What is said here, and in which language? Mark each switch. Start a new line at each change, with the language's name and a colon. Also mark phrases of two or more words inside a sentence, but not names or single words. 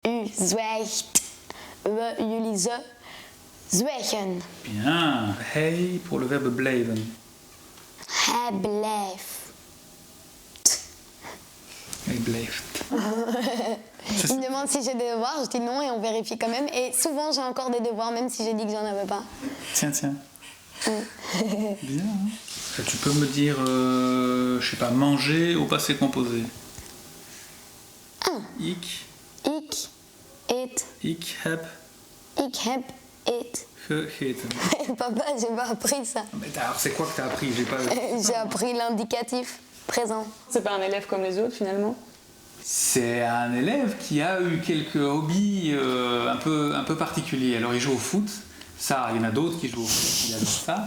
Dutch: zwijgt. Jullie zwijgen.
French: Bien. Hij pour le verbe blijven.
Dutch: Hij blijft. Hij blijft.
French: Il me demande si j'ai des devoirs, je dis non et on vérifie quand même. Et souvent j'ai encore des devoirs même si j'ai dit que j'en avais pas. Tiens. Bien. Hein. Tu peux me dire, je sais pas, manger au passé composé.
Dutch: Ik Eet. Ik heb Eet. gegeten.
French: Papa, j'ai pas appris ça. Mais alors c'est quoi que t'as appris? J'ai pas. J'ai appris l'indicatif présent. C'est pas un élève comme les autres finalement? C'est un élève qui a eu quelques hobbies un peu particuliers. Alors il joue au foot, ça, il y en a d'autres qui jouent au foot, il adore ça.